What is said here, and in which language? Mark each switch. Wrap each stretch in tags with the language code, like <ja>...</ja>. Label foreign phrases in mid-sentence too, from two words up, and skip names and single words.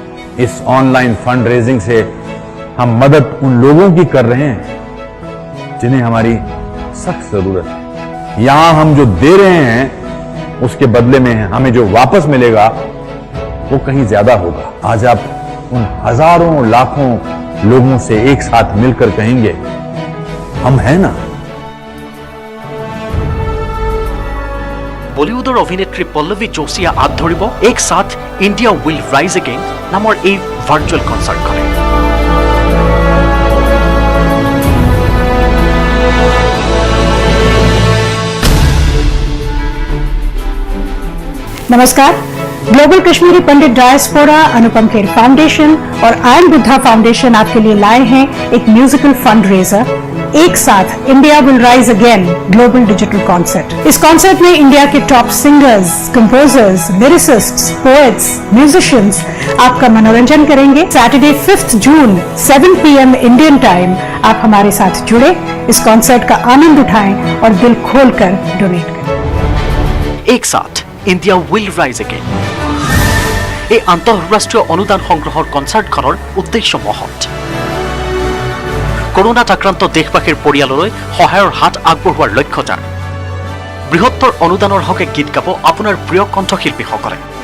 <hi>इस</hi> <en>online fund raising</en> <hi>से हम मदद उन लोगों की कर रहे हैं जिन्हें हमारी सख्त जरूरत है। यहां हम जो दे रहे हैं उसके बदले में हमें जो वापस मिलेगा वो कहीं ज्यादा होगा। आज आप उन हजारों लाखों लोगों से एक साथ मिलकर कहेंगे, हम हैं ना।</hi> <as>বলিউডৰ অভিনেত্ৰী পল্লৱী যোশীয়ে আঁত ধৰিব এক সাথ ইণ্ডিয়া উইল ৰাইজ এগেইন নামৰ এই ভাৰ্চুৱেল কনচাৰ্টখনে।</as> <hi>नमस्कार। ग्लोबल कश्मीरी पंडित डायस्पोरा, अनुपम खेर फाउंडेशन और आई एम बुद्धा फाउंडेशन आपके लिए लाए हैं एक</hi> <en>musical fund raiser,</en> <hi>एक साथ इंडिया विल राइज अगेन</hi> <en>global digital concert.</en> <hi>इस कॉन्सर्ट में इंडिया के</hi> <en>top singers, composers, lyricists, poets, musicians</en> <hi>आपका मनोरंजन करेंगे। सैटरडे 5 जून 7 PM</hi> <en>Indian time</en> <hi>आप हमारे साथ जुड़े, इस कॉन्सर्ट का आनंद उठाएं और दिल खोलकर डोनेट करें।</hi> <as>এক সাথ ইণ্ডিয়া উইল ৰাইজ এগেইন। এই আন্তঃৰাষ্ট্ৰীয় অনুদান সংগ্ৰহৰ কনচাৰ্টখনৰ উদ্দেশ্য মহৎ। কৰোনাত আক্ৰান্ত দেশবাসীৰ পৰিয়াললৈ সহায়ৰ হাত আগবঢ়োৱাৰ লক্ষ্যতাৰ। বৃহত্তৰ অনুদানৰ হকে গীত গাব আপোনাৰ প্ৰিয় কণ্ঠশিল্পীসকলে।</as>